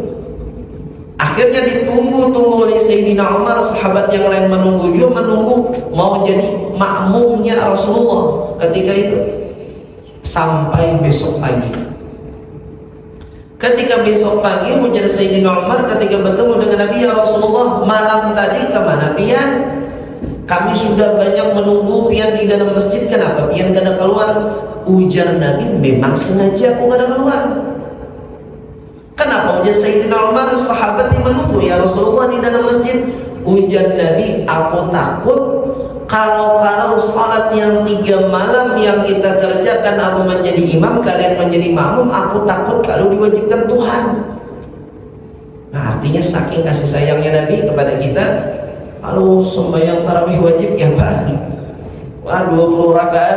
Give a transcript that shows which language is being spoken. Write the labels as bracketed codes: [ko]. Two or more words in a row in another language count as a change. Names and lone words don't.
[bjn] Akhirnya ditunggu oleh Sayyidina Umar. Sahabat yang lain menunggu juga, menunggu mau jadi makmumnya Rasulullah ketika itu sampai besok pagi. Ketika besok pagi ujar Sayyidina Umar ketika bertemu dengan Nabi, [ar] يا رسول الله, [bjn] malam tadi kemana pian? Kami sudah banyak menunggu pian di dalam masjid, kenapa pian kada keluar? Ujar Nabi, memang sengaja aku kada keluar. Kenapa? Ujar Sayyidina Umar, sahabat yang menunggu [ar] يا رسول الله [bjn] di dalam masjid. Ujar Nabi, aku takut Kalau salat yang 3 malam yang kita kerjakan, aku menjadi imam, kalian menjadi makmum, aku takut kalau diwajibkan Tuhan. Nah, artinya saking kasih sayangnya Nabi kepada kita, kalau sembahyang tarawih wajib ya Pak, wah 20 rakaat.